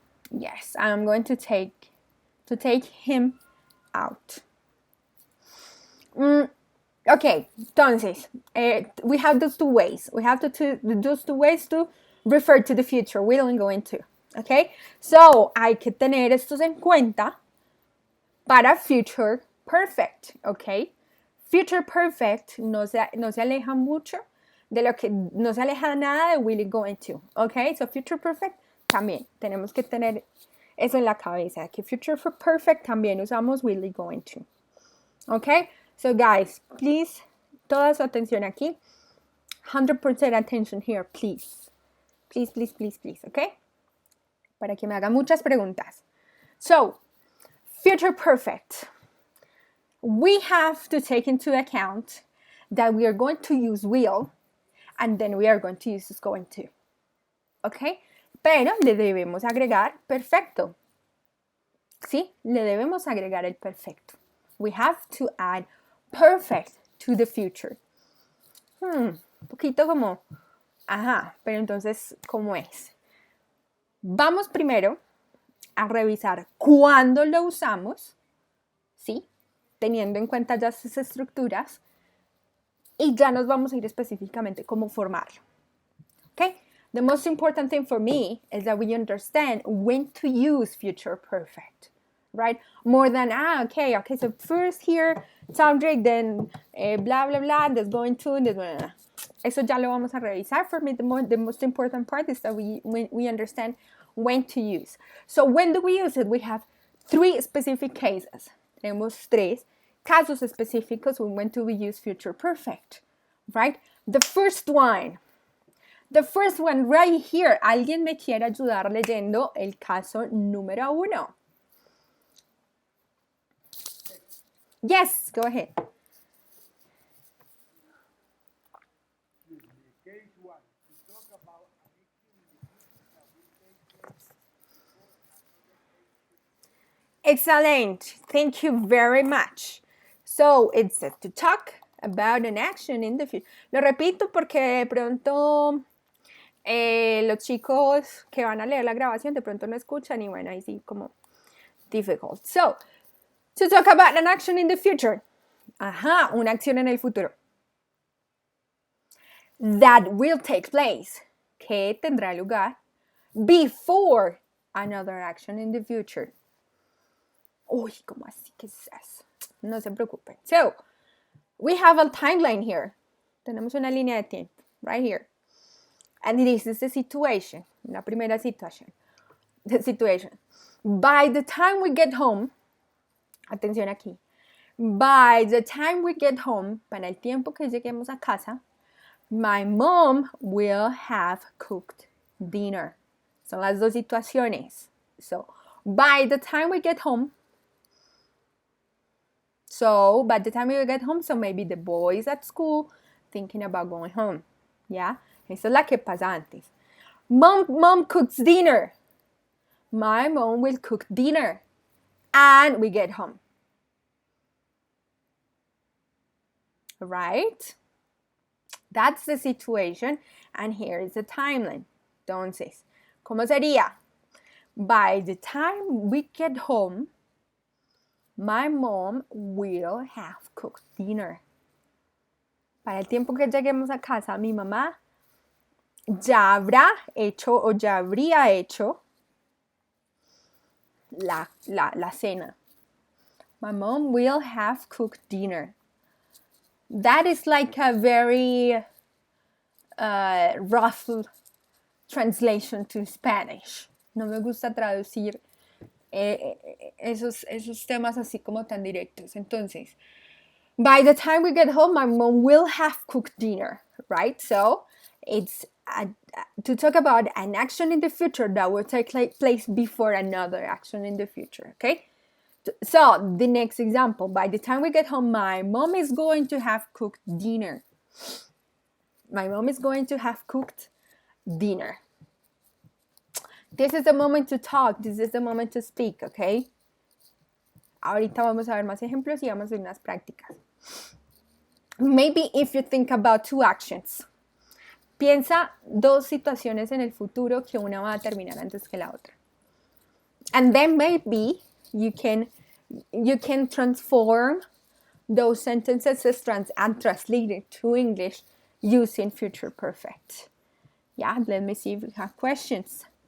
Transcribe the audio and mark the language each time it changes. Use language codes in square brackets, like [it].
[en] Yes, I'm going to take him out. Okay, [es] entonces, [en] we have those two ways. We have those two ways to refer to the future, will and going to. Okay, so [es] hay que tener estos en cuenta para future perfect. [en] Okay, [es] future perfect no se aleja mucho de lo que no se aleja nada de [en] will and going to. Okay, so [es] future perfect también tenemos que tener eso en la cabeza, que future perfect también usamos will and going to. [en] Okay, so guys, please, [es] toda su atención aquí. [en] 100% attention here, please. Please, please, please, please, okay? [es] Para que me haga muchas preguntas. [en] So, future perfect. We have to take into account that we are going to use will and then we are going to use is going to. Okay? [es] Pero le debemos agregar perfecto. ¿Sí? Le debemos agregar el perfecto. [en] We have to add perfect to the future. [es] Un poquito como, ajá, pero entonces, ¿cómo es? Vamos primero a revisar cuándo lo usamos, ¿sí? Teniendo en cuenta ya sus estructuras, y ya nos vamos a ir específicamente cómo formarlo. [en] Okay? The most important thing for me is that we understand when to use future perfect. Right? More than, okay, so first here, subject, then blah, blah, blah, that's going to, blah, blah, blah. [es] Eso ya lo vamos a revisar. [en] For me, the most important part is that we understand when to use. So when do we use it? We have 3 specific cases. [es] Tenemos 3 casos específicos [en] when do we use future perfect, right? The first one right here. [es] ¿Alguien me quiere ayudar leyendo el caso número 1? [en] Yes, go ahead. Excellent. Thank you very much. So, it's to talk about an action in the future. [es] Lo repito porque de pronto los chicos que van a leer la grabación de pronto no escuchan y bueno, ahí sí como difficult. [en] So, to talk about an action in the future. [es] Ajá, una acción en el futuro. [en] That will take place. [es] Que tendrá lugar [en] before another action in the future. [es] Uy, ¿cómo así? ¿Qué es eso? No se preocupen. [en] So, we have a timeline here. [es] Tenemos una línea de tiempo, [en] right here. And this is the situation. [es] La primera situación. [en] The situation. By the time we get home, [es] atención aquí. [en] By the time we get home, [es] para el tiempo que lleguemos a casa, [en] my mom will have cooked dinner. [es] Son las dos situaciones. [en] So, by the time we get home, so maybe the boys at school thinking about going home. Yeah? [es] Esa es la que pasa antes. [en] Mom cooks dinner. My mom will cook dinner. And we get home. Right? That's the situation. And here is the timeline. [es] Entonces, ¿cómo sería? [en] By the time we get home, my mom will have cooked dinner. [es] Para el tiempo que lleguemos a casa, mi mamá ya habrá hecho o ya habría hecho la cena. [en] My mom will have cooked dinner. That is like a very rough translation to Spanish. [es] No me gusta traducir esos temas así como tan directos. Entonces, [en] by the time we get home, my mom will have cooked dinner, right? So, it's to talk about an action in the future that will take place before another action in the future, okay? So, the next example, by the time we get home, my mom is going to have cooked dinner. My mom is going to have cooked dinner. This is the moment to talk. This is the moment to speak, okay? [es] Ahorita vamos a ver más ejemplos y vamos a ver unas prácticas. [en] Maybe if you think about two actions. [es] Piensa dos situaciones en el futuro que una va a terminar antes que la otra. [en] And then maybe you can transform those sentences and translate it to English using future perfect. Yeah, let me see if we have questions.